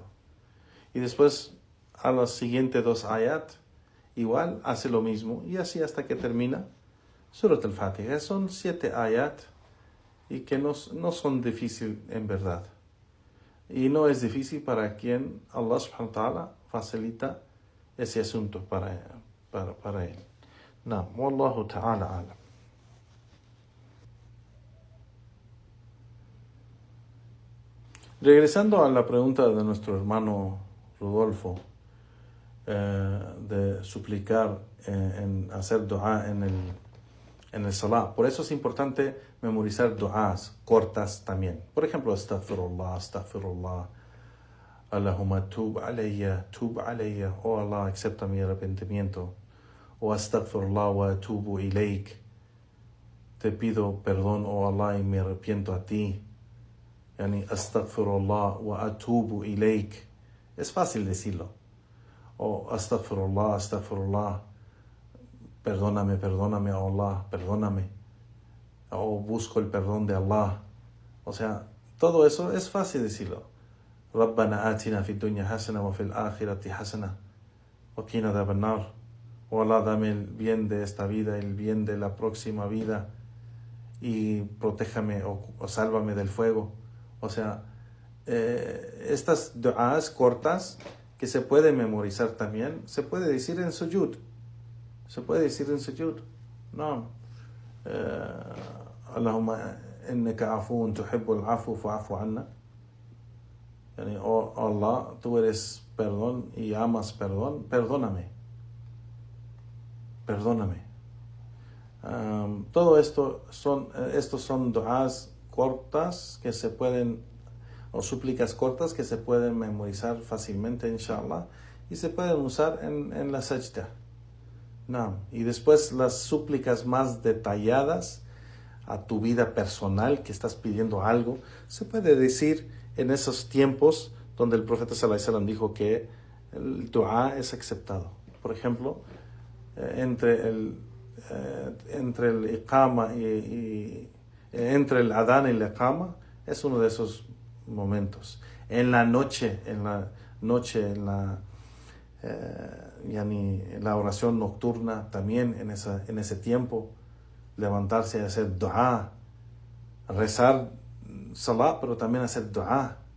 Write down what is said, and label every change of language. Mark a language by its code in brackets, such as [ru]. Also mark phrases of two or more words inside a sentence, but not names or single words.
[es] Y después, a los siguientes dos ayat, igual hace lo mismo, y así hasta que termina Surat al-Fatiha. Son 7 ayat, y que no son difíciles en verdad. Y no es difícil para quien Allah [ar] سبحانه وتعالى [es] facilita ese asunto para él. No, [ar] والله تعالى أعلم. [es] Regresando a la pregunta de nuestro hermano Rodolfo, de suplicar, hacer dua en el salah. Por eso es importante memorizar duas cortas también. Por ejemplo, [ar] أستغفر الله، اللهم تب علي, oh Allah, [es] acepta mi arrepentimiento. [ar] O أستغفر الله وأتوب إليك, [es] te pido perdón, oh Allah, y me arrepiento a ti. [ar] يعني أستغفر الله وأتوب إليك. [es] Es fácil decirlo. O astaghfirullah, perdóname, oh Allah, perdóname. O busco el perdón de Allah. O sea, todo eso es fácil decirlo. [ar] ربنا آتنا في الدنيا حسنة وفي الآخرة حسنة وقنا عذاب النار. [es] Oh Allah, dame el bien de esta vida, el bien de la próxima vida, y protéjame o sálvame del fuego. O sea, estas duas cortas que se puede memorizar también, se puede decir en sujud. No. [ar] اللهم إنك عفو تحب العفو فاعف عنا. [es] Yani, oh Allah, tú eres perdón y amas perdón, perdóname. Todo esto estos son duas cortas que se pueden, o súplicas cortas que se pueden memorizar fácilmente, inshallah, y se pueden usar en la sajda. No. Y después las súplicas más detalladas a tu vida personal, que estás pidiendo algo, se puede decir en esos tiempos donde el profeta [ar] صلى الله عليه وسلم [es] dijo que el dua es aceptado. Por ejemplo, entre el iqama y entre el adán y el iqama, es uno de esos momentos. En la noche, la oración nocturna, también en ese tiempo, levantarse y hacer dua, rezar salah, pero también hacer dua,